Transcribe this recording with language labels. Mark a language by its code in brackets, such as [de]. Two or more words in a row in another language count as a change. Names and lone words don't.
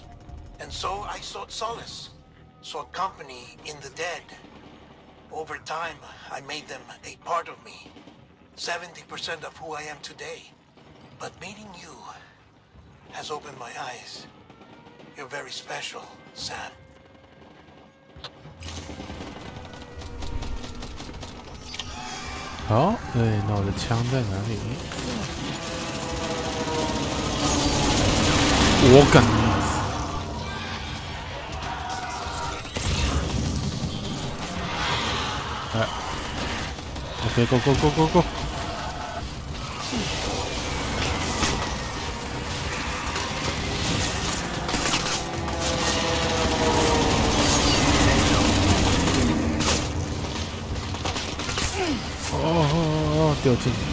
[en] And so I sought solace, sought company in the dead. Over time, I made them a part of me. 70% of who I am today. But meeting you has opened my eyes. You're very special, Sam. [zh] 好，对，那我的枪在哪里？我敢！ [en] 哎 ，OK，go go go go go。 [zh] 哦，掉进。